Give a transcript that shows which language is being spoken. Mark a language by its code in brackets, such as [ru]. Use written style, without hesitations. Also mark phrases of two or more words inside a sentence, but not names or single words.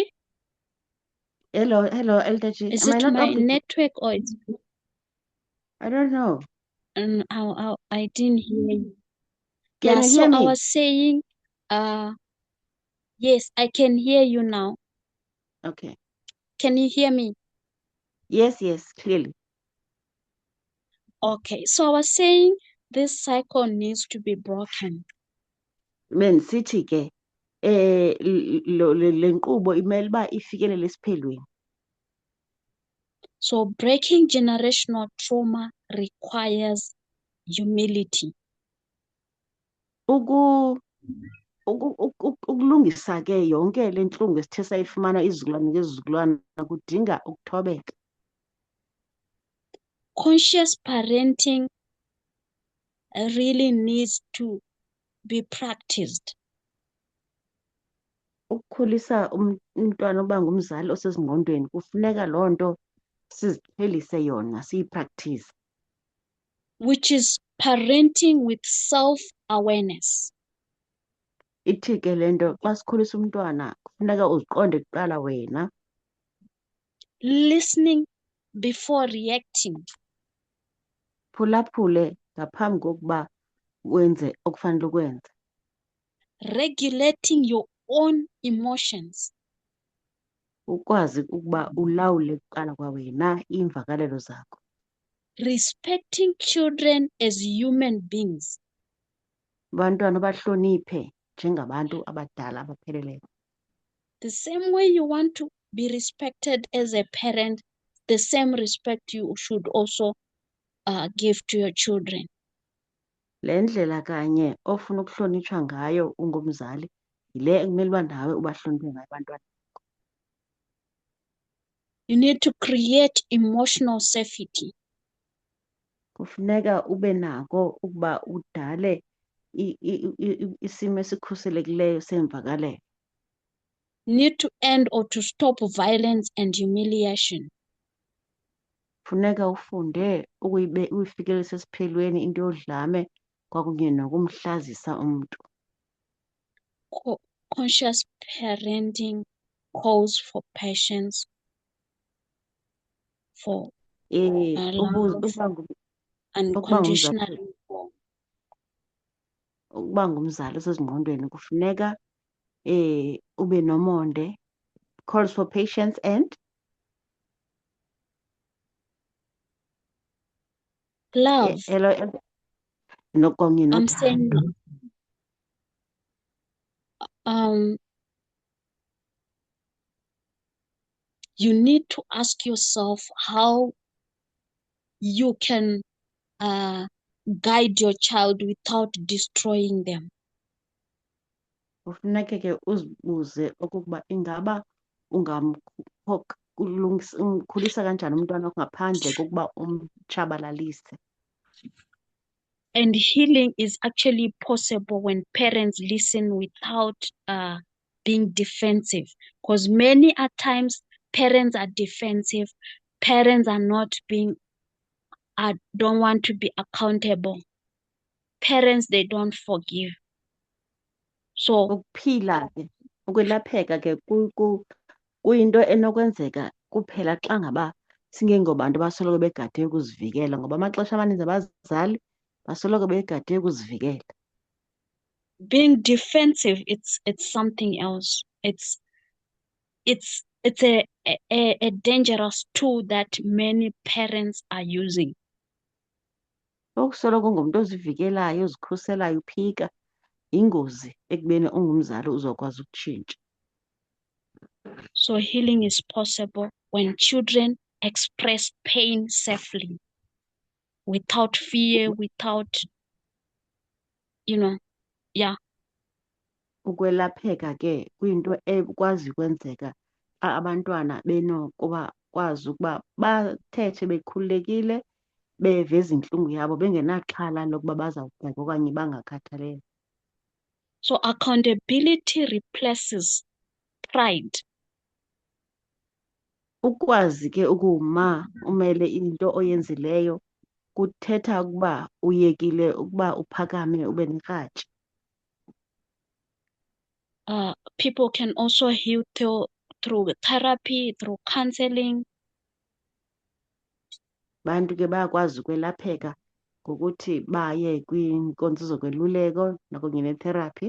[en] Hello, Elder G. is Am I it not my audible? network or it's I don't know. I didn't hear you. Can Yeah, you so hear I me? was saying, yes, I can hear you now. Okay. Can you hear me? Yes, clearly. Okay, so I was saying this cycle needs to be broken. [xh] Bendisithi ke le nkqubo imele uba ifikelele esiphelweni. [en] So breaking generational trauma requires humility. [xh] Ukulungisa ke yonke le ntlungu esithe sayifumana izizukulwane ngezizukulwana kudinga ukuthobeka. [en] Conscious parenting really needs to be practiced. [xh] Ukukhulisa umntwana uba ngumzali osezingqondweni kufuneka loo nto siziqhelise yona siyipractice. [en] Which is parenting with self-awareness. [xh] Ithi ke le nto xa sikhulisa umntwana kufuneka uziqonde kuqala wena. [en] Listening before reacting. [xh] Phulaphule ngaphambi kokuba wenze okufanele ukwenze. [en] Regulating your own emotions. [xh] Ukwazi ukuba ulawule kuqala kwawena iimvakalelo zakho. [en] Respecting children as human beings. [xh] Abantwana bahloniphe njengabantu abadala abapheleleyo. [en] The same way you want to be respected as a parent, the same respect you should also give to your children. [xh] Le ndlela kanye ofuna ukuhlonitshwa ngayo ungumzali yile ekumele uba nawe ubahloniphe ngayo abantwana. [en] You need to create emotional safety. [xh] Kufuneka ube nako ukuba udale isimo esikhuselekileyo semvakalelo. [en] Need to end or to stop violence and humiliation. [xh] Funeka ufunde uyifikelelisa esiphelweni into yodlame kwakunye nokumhlazisa umntu. [en] Conscious parenting calls for patience, for love, unconditional. [xh] Ukuba ngumzali osezingqondweni kufuneka ube nomonde. [en] Calls for patience and Love. [xh] Nokonye [en] I'm saying you need to ask yourself how you can guide your child without destroying them. [xh] Kufuneka ke uzibuze okokuba ingaba umkhulisa kanjani umntwana wakho ngaphandle kokuba umtshabalalise. [en] And healing is actually possible when parents listen without being defensive. Because many a times parents are defensive. Parents are not don't want to be accountable. Parents, they don't forgive. So [xh] Ukuphila ke ukwelapheka ke kuyinto enokwenzeka kuphela xa ngaba singengobantu abasoloko begade ukuzivikela, ngoba amaxesha amaninzi abazali basoloko begade ukuzivikela. [en] being defensive, it's something else. It's a dangerous tool that many parents are using. [xh] Ukusoloko ungumntu ozivikelayo ozikhuselayo uphika ingozi ekubeni ungumzali uzokwazi ukutshintsha. [en] So healing is possible when children express pain safely, without fear, without, yeah. [xh] Ukwelapheka ke kuyinto ekwazi ukwenzeka abantwana benokuba kwazi ukuba bathethe bekhululekile beveza intlungu yabo bengenaxhala lokuba bazawugxeka okanye bangakhathalelwa. [en] So accountability replaces pride. [xh] Ukwazi ke ukuma umele into oyenzileyo kuthetha ukuba uyekile ukuba uphakame ube nekratshi. [en] People can also heal through therapy, through counseling. [xh] Bantu ke bayakwazi ukwelapheka ngokuthi baye kwiinkonzo zokweluleko nakunye netherapy.